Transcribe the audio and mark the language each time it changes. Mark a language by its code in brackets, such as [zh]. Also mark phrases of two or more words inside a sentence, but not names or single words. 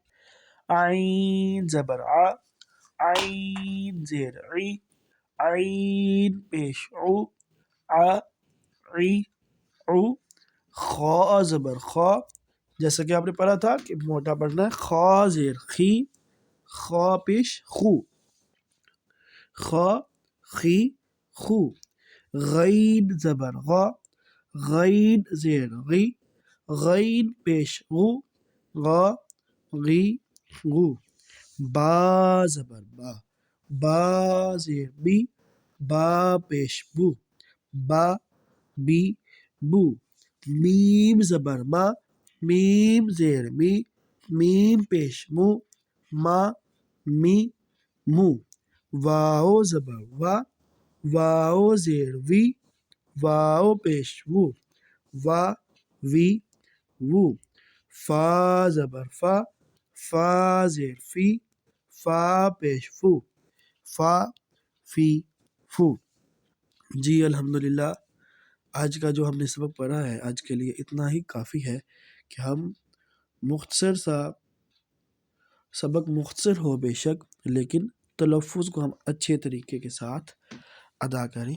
[ur] عین زبر آ، عین زیر عی، عین پیش او، آ عی او۔ خا زبر خا، جیسا کہ آپ نے پڑھا تھا کہ موٹا پڑھنا ہے، خا زیر خی، خا پیش خو، خا خی خو۔ غین زبر غا، غین زیر غی، غین پیش غو، غا غی غو۔ با زبر با، با زیر بی، با پیش بو، با بی بو۔ میم زبر ما، میم زیر می، میم پیش مو، ما می مو۔ واو زبر وا، واو زیر وی، واو پیش وو، وا وی وو۔ فا زبر فا، فا زیر فی، فا پیش فو، فا فی فو۔ جی الحمدللہ آج کا جو ہم نے سبق پڑھا ہے آج کے لیے اتنا ہی کافی ہے کہ ہم مختصر سا سبق مختصر ہو بے شک، لیکن تلفظ کو ہم اچھے طریقے کے ساتھ ادا کریں۔